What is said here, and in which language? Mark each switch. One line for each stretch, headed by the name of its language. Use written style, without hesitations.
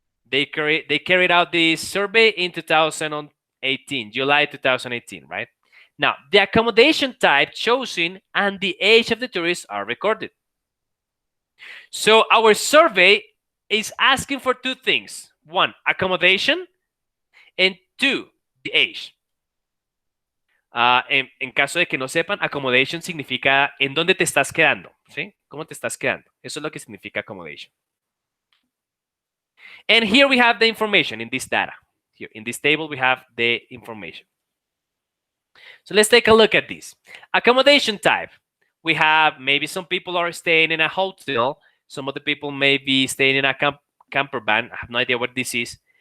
English: They carried out this survey in 2018, July 2018, right? Now, the accommodation type chosen and the age of the tourists are recorded. So our survey is asking for two things. One, accommodation, and two, the age.
Spanish: En caso de que no sepan, accommodation significa en dónde te estás quedando, ¿sí? ¿Cómo te estás quedando? Eso es lo que significa accommodation.
English: And here we have the information in this data. Here in this table, we have the information. So let's take a look at this. Accommodation type. We have maybe some people are staying in a hotel. Some of the people may be staying in a camper van. I have no idea what this is.